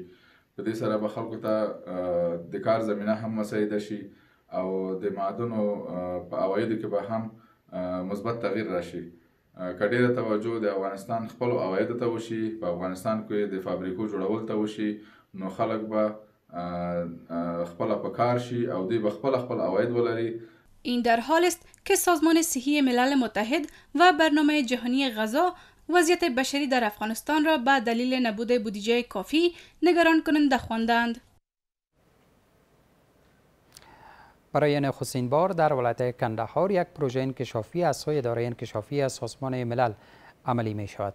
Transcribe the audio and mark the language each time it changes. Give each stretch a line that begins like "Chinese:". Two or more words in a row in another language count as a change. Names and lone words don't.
Pashto: په دې سره به خلکو ته د کار زمینه هم مساعده شي او د معدنو په عوایدو کې به هم مثبت تغییر راشي. که ډېره توجه د افغانستان خپلو عوایدو ته وشي، په افغانستان کې د فابریکو جوړول ته وشي، نو خلک به خپله په کار شي او دوی به خپل عواید ولري.
Persian: این در حال است که سازمان صحی ملل متحد و برنامه جهانی غذا وضعیت بشری در افغانستان را به دلیل نبود بودجه کافی نگران کننده خواندند. برای نخستین بار در ولایت کندهار یک پروژه انکشافی از سوی اداره انکشافی از سازمان ملل عملی می شود.